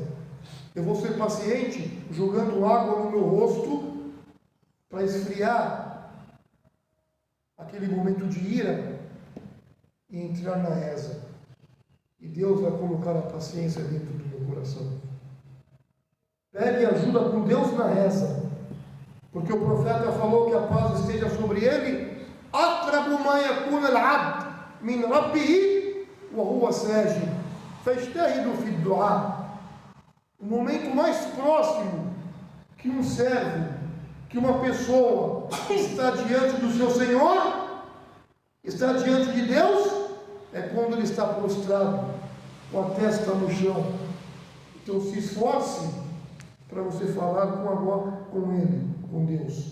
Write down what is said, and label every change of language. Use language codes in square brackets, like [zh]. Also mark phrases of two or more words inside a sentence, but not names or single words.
[pt] Eu vou ser paciente jogando água no meu rosto para esfriar aquele momento de ira e entrar na reza. E Deus vai colocar a paciência dentro do meu coração. Pegue ajuda com Deus na reza, porque o profeta falou que a paz esteja sobre ele. [ar] أقرب ما يكون العبد من ربه وهو ساجد فاجتهدوا في الدعاء. [pt] O momento mais próximo que um servo, que uma pessoa está diante do seu Senhor, está diante de Deus, é quando ele está prostrado, com a testa no chão. Então se esforce para você falar com Ele, com Deus.